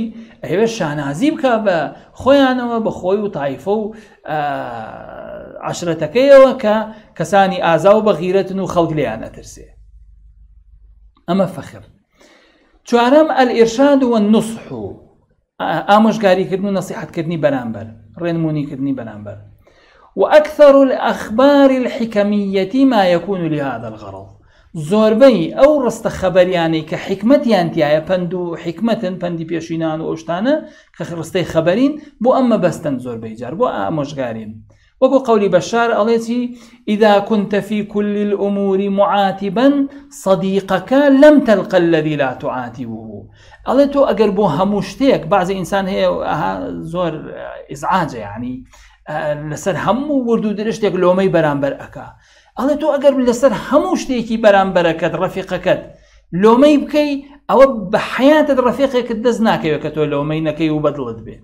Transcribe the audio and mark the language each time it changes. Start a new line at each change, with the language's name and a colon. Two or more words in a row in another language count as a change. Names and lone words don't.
Central Kurdish: ئەوێ شانازی بکە بە خۆیانەوە، بە خۆی و تایفە و عەشرەتەکەیەوە کە کەسانی ئازا و بەغیرەتن و خەڵک لێیان ئەترسێ. ئەمە فەخر. چوارەم
Arabic: ئەلئیرشاد وەالنوسح،
Central Kurdish: ئامۆژگاریکردن و نەسیحەتکردنی بەرامبەر، ڕێنمونیکردنی بەرامبەر.
Arabic: وأكثر الأخبار الحكمية ما يكون لهذا الغرض.
Central Kurdish: زۆربەی ئەو ڕستە خەبەریانەی کە حکمەتیان تایە، پند و حکمەتن، پەندی پێشینان و ئەوشتانە کە ڕستەی خەبەرین، بۆ ئەمە بەستن زۆربەی جار بۆ ئامۆژگارین. وەکو قەولی بەشار ئەڵێتی
Arabic: إذا كنت في كل الأمور معاتبا صديقك لم تلق الذي لا تعاتبه.
Central Kurdish: ئەڵێ تۆ ئەگەر بۆ هەموو شتێک، بەعزی ئینسان هەیە زۆر ئیزعاجە، یعنی لەسەر هەموو ورد و درشتێک لۆمەی بەرامبەر ئەکا. ئەڵێ تۆ ئەگەر لەسەر هەموو شتێکی بەرامبەرەکەت ڕەفیقەکەت لۆمەی بکەی، ئەوە بە حەیاتت ڕەفیقێکت دەست ناکەوێت کە تۆ لۆمەی نەکەی و بەدڵت بێت.